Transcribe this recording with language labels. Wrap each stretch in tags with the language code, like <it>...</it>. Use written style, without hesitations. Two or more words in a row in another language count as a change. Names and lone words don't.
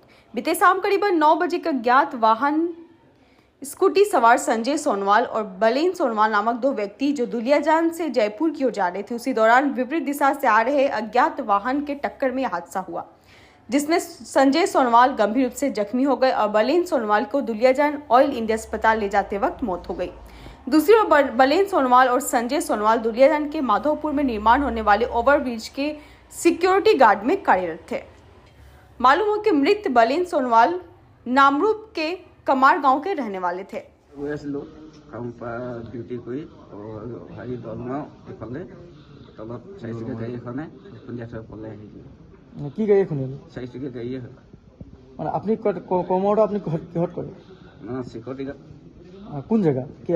<hi>बीते शाम करीबन 9 बजे का ज्ञात वाहन स्कूटी सवार संजय सोनवाल और बलीन सोनवाल नामक दो व्यक्ति जो दुलियाजान से जयपुर की ओर जा रहे थे, उसी दौरान विपरीत दिशा से आ रहे अज्ञात वाहन के टक्कर में हादसा हुआ, जिसमें संजय सोनवाल गंभीर रूप से जख्मी हो गए और बलीन सोनवाल को दुलियाजान ऑयल इंडिया अस्पताल ले जाते वक्त मौत हो गई। दूसरी ओर बलीन सोनवाल और संजय सोनवाल दुलियाजान के माधोपुर में निर्माण होने वाले ओवरब्रिज के</hi> <en>security guard</en> <hi>में कार्यरत थे। मालूम हो कि मृत बलीन सोनवाल नामरूप के कमार गांव के रहने वाले थे।</hi> <as>কি গাড়ী শুনিলে চাৰিচকীয়া গাড়ীয়ে হয় মানে আপুনি কৰ্মৰত আপুনি কিহত কৰে</as> <en>security guard</en> <as>কোন জেগা কি</as>